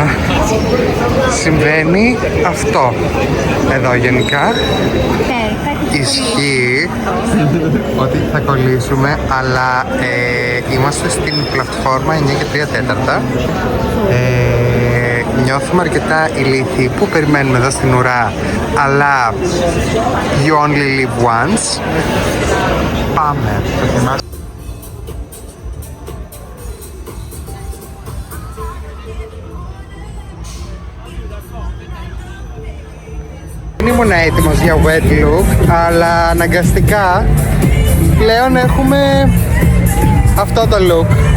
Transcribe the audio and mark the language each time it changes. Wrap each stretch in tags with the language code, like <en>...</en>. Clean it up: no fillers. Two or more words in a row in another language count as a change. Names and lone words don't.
<el>Συμβαίνει αυτό εδώ γενικά. Ισχύει ότι θα κολλήσουμε, αλλά είμαστε στην πλατφόρμα 9 και 3/4. Νιώθουμε αρκετά ηλίθιοι που περιμένουμε εδώ στην ουρά, αλλά</el> <en>you only live once.</en> <el>Πάμε. Δεν ήμουν έτοιμος για</el> <en>wet look,</en> <el>αλλά αναγκαστικά πλέον έχουμε αυτό το look.</el>